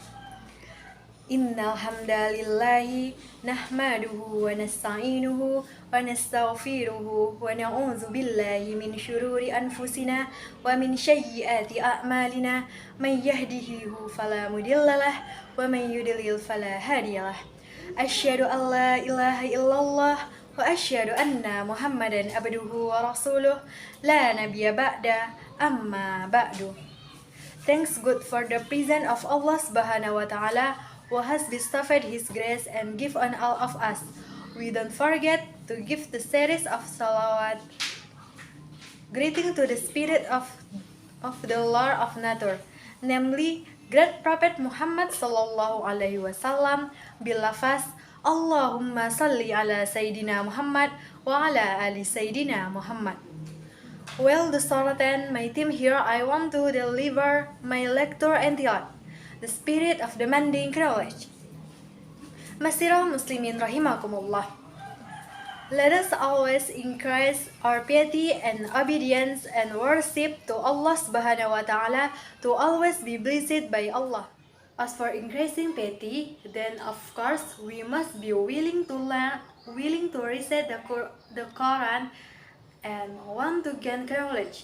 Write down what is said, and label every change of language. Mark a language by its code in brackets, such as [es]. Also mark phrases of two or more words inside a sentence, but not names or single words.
[ar] إن الحمد لله نحمده ونستعينه ونستغفره ونعوذ بالله من شرور أنفسنا ومن سيئات أعمالنا من يهده الله فلا مضل له ومن يضلل فلا هادي له. أشهد أن لا إله إلا الله وأشهد أن محمدا عبده ورسوله لا نبي بعد أما بعد. [en] Thanks God for the presence of Allah [ar] سبحانه وتعالى [en] who has bestowed His grace and gift on all of us. We don't forget to give the series of salawat greeting to the spirit of the Lord of nature, namely great Prophet Muhammad [ar] صلى الله عليه وسلم بلفظ اللهم صل على سيدنا محمد وعلى آل سيدنا محمد. [en] Well, the Sultan, my team here, I want to deliver my lecture entitled The Spirit of Demanding Knowledge. [ar] معاشر المسلمين رحمكم الله. [en] Let us always increase our piety and obedience and worship to Allah [ar] سبحانه وتعالى [en] to always be blessed by Allah. As for increasing piety, then of course we must be willing to learn, willing to recite the Quran and want to gain knowledge.